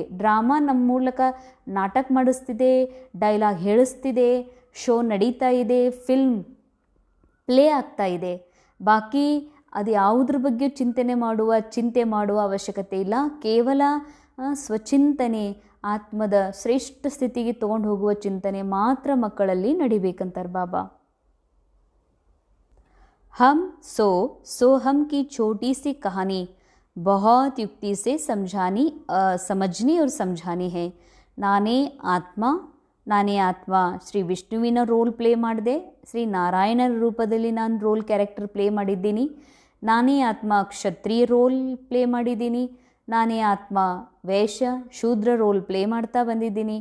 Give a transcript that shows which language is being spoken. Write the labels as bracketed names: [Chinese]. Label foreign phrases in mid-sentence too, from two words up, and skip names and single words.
[Kannada] ಡ್ರಾಮಾ ನಮ್ಮ ಮೂಲಕ ನಾಟಕ ಮಾಡಿಸ್ತಿದೆ, ಡೈಲಾಗ್ ಹೇಳಿಸ್ತಿದೆ, ಶೋ ನಡೀತಾ ಇದೆ, [English] film play [Kannada] ಆಗ್ತಾ ಇದೆ. ಬಾಕಿ ಅದು ಯಾವುದ್ರ ಬಗ್ಗೆ ಚಿಂತೆ ಮಾಡುವ ಅವಶ್ಯಕತೆ ಇಲ್ಲ. ಕೇವಲ ಸ್ವಚಿಂತನೆ, ಆತ್ಮದ ಶ್ರೇಷ್ಠ ಸ್ಥಿತಿಗೆ ತೊಗೊಂಡು ಹೋಗುವ ಚಿಂತನೆ ಮಾತ್ರ ಮಕ್ಕಳಲ್ಲಿ ನಡಿಬೇಕಂತಾರೆ ಬಾಬಾ. [Hindi] हम सोहम की छोटी सी कहानी बहुत युक्ति से समझनी और समझानी है. [Kannada] ನಾನೇ ಆತ್ಮ ಶ್ರೀ ವಿಷ್ಣುವಿನ [English] role play [Kannada] ಮಾಡಿದೆ, ಶ್ರೀ ನಾರಾಯಣನ ರೂಪದಲ್ಲಿ ನಾನು [English] character play [Kannada] ಮಾಡಿದ್ದೀನಿ. ನಾನೇ ಆತ್ಮ ಕ್ಷತ್ರಿಯ [English] role play [Kannada] ಮಾಡಿದ್ದೀನಿ. ನಾನೇ ಆತ್ಮ ವೈಶ್ಯ ಶೂದ್ರ [English] role play [Kannada] ಮಾಡ್ತಾ ಬಂದಿದ್ದೀನಿ.